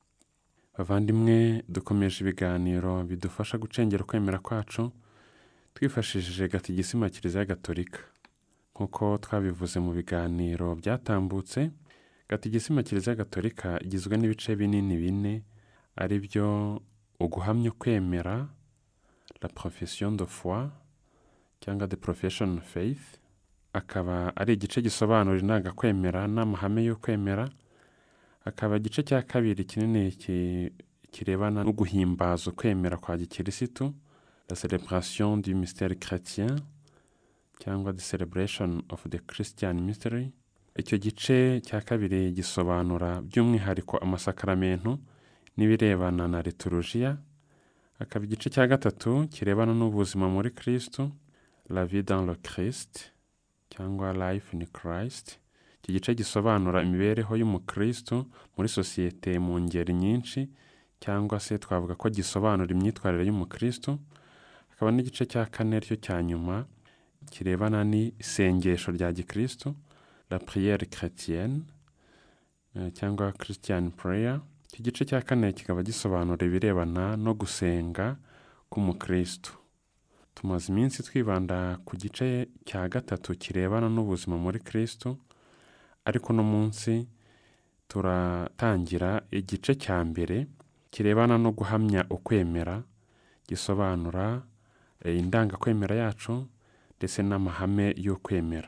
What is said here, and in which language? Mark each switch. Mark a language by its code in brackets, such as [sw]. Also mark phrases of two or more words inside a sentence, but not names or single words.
[rw] Bavandimwe, dukomeje ibiganiro bidufasha gucengera kwemera kwacu twifashishije Gatigisima Kiliziya Gatolika. Nk'uko twabivuze mu biganiro byatambutse, Gatigisima Kiliziya Gatolika igizwe n'ibice binini 4, ari byo uguhamya kwemera, [fr] la profession de foi, [rw] cyangwa [en] the profession of faith, [rw] akaba ari igice gisobanura inanga kwemera n'amahame yo kwemera. Akaba igice cya kabiri kinini kirebana no guhimbaza kwemera kwa Gikirisitu, [fr] la célébration du mystère chrétien, [rw] cyangwa [en] the celebration of the Christian mystery. [rw] Icyo gice cya kabiri gisobanura by'umwihariko amasakaramentu n'ibirebana na liturujia. Akaba igice cya gatatu kirebana n'ubuzima muri Kristo, [fr] la vie dans le Christ, [rw] cyangwa [en] life in Christ. [rw] Iki gice gisobanura imibereho y'umukristo muri sosiyete mu ngeri nyinshi, cyangwa se twavuga ko gisobanura imyitwarire y'umukristo. Akaba n'igice cya kane cyo cya nyuma kirebana n'isengesho rya Gikristo, [fr] la prière chrétienne, [rw] cyangwa [en] Christian prayer. [rw] Iki gice cya kane kikaba gisobanura ibirebana no gusenga k'umukristo. Tumaze iminsi twibanda ku gice cya gatatu kirebana n'ubuzima muri Kristo, ariko no munsi turatangira igice cya mbere kirebana no guhamya ukwemera, gisobanura indanga kwemera yacu ndetse n'amahame yo kwemera.